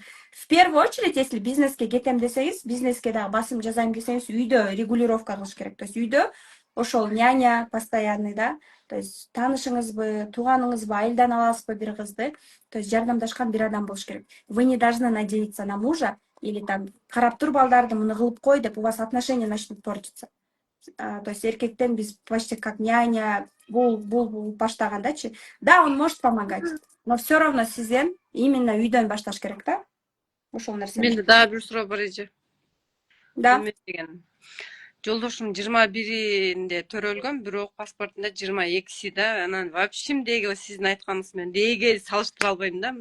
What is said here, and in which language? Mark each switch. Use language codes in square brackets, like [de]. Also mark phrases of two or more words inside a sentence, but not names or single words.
[ru] В первую очередь, если [ky] бизнеске кетем десеңиз, бизнеске дагы басым жасайм десеңиз, үйдө регулировка кылыш керек. [ru] То есть [ky] үйдө ошол [ru] няня постоянный, да, то есть [ky] таанышыңызбы, тууганыңызбы, айылдан аласызбы бир кызды, [ru] то есть [ky] жардамдашкан бир адам болуш керек. [ru] Вы не должны надеяться на мужа или там [ky] карап тур балдарды муну кылып кой деп, [ru] у вас отношения начнут портиться. То есть [ky] эркектен биз [ru] почти как няня, [ky] бул баштагандачы. [ru] Да, он может помогать, но все равно [ky] сизден именно үйдөн башташ керек да. Ошол нерсени. Менде дагы бир суроо бар эже. Да. Эме деген. Жолдошум 21-inde төрөлгөн, бирок паспортунда 22-си да. Анан вообще эмдеги сиздин айтканыңыз менен деги салыштыра албайм да.